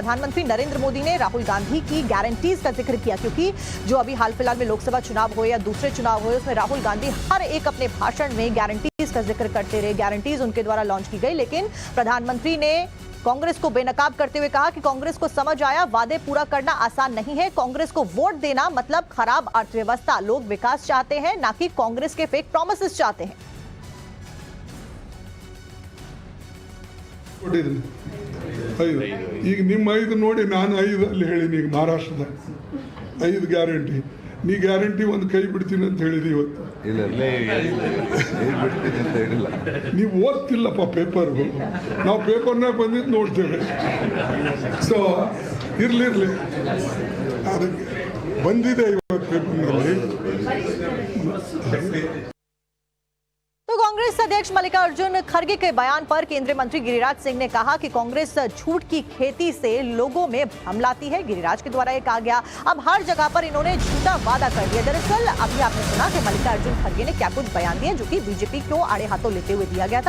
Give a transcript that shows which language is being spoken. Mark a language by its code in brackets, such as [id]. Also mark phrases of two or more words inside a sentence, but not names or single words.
[hi] प्रधानमंत्री नरेंद्र मोदी ने राहुल गांधी की गारंटीज का जिक्र किया, क्योंकि जो अभी हाल फिलहाल में लोकसभा चुनाव हो या दूसरे चुनाव हो, उसमें राहुल गांधी हर एक अपने भाषण में गारंटीज का जिक्र करते रहे। गारंटीज उनके द्वारा लॉन्च की गई, लेकिन प्रधानमंत्री ने कांग्रेस को बेनकाब करते हुए कहा कि कांग्रेस को समझ आया वादे पूरा करना आसान नहीं है। कांग्रेस को वोट देना मतलब खराब अर्थव्यवस्था। लोग विकास चाहते हैं, ना कि कांग्रेस के [en] fake promises [hi] चाहते हैं। [kn] ಈಗ ನಿಮ್ಮ 5 ನೋಡಿ ನಾನು 5 ಅಲ್ಲಿ ಹೇಳಿನಿ। ಈಗ ಮಹಾರಾಷ್ಟ್ರದ 5 ಗ್ಯಾರಂಟಿ, ನೀ ಗ್ಯಾರಂಟಿ ಒಂದು ಕೈ ಬಿಡ್ತೀನಿ ಅಂತ ಹೇಳಿದಿ ಇವತ್ತು. ನೀವು ಓದ್ತಿಲ್ಲಪ್ಪ ಪೇಪರ್, ನಾವು ಪೇಪರ್ನಾಗ ಬಂದಿದ್ದು ನೋಡ್ತೇವೆ. ಸೊ ಇರ್ಲಿ ಅದಕ್ಕೆ ಬಂದಿದೆ ಇವತ್ತು ಪೇಪರ್ನಲ್ಲಿ. [hi] तो कांग्रेस अध्यक्ष मल्लिकार्जुन खड़गे के बयान पर केंद्रीय मंत्री गिरिराज सिंह ने कहा कि कांग्रेस झूठ की खेती से लोगों में भ्रम लाती है। गिरिराज के द्वारा ये कहा गया, अब हर जगह पर इन्होंने झूठा वादा कर दिया। दरअसल अभी आपने सुना कि मल्लिकार्जुन खड़गे ने क्या कुछ बयान दिए, जो कि बीजेपी को आड़े हाथों लेते हुए दिया गया था।